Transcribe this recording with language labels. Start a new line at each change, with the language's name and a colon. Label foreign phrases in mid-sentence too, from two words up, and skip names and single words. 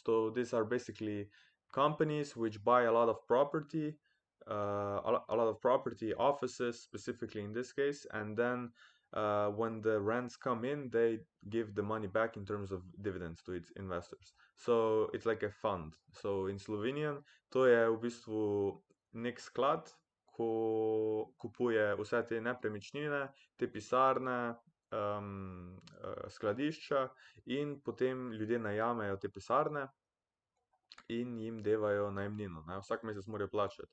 English: So these are basically companies which buy a lot of property, a lot of property, offices specifically in this case, and then when the rents come in, they give the money back in terms of dividends to its investors. So it's like a fund. So in Slovenian,
Slovenian: to je v bistvu nek sklad, ko kupuje vse te nepremičnine, te pisarne, skladišča, in potem ljudje najamejo te pisarne in jim devajo najemnino, ne, vsak mesec morajo plačati.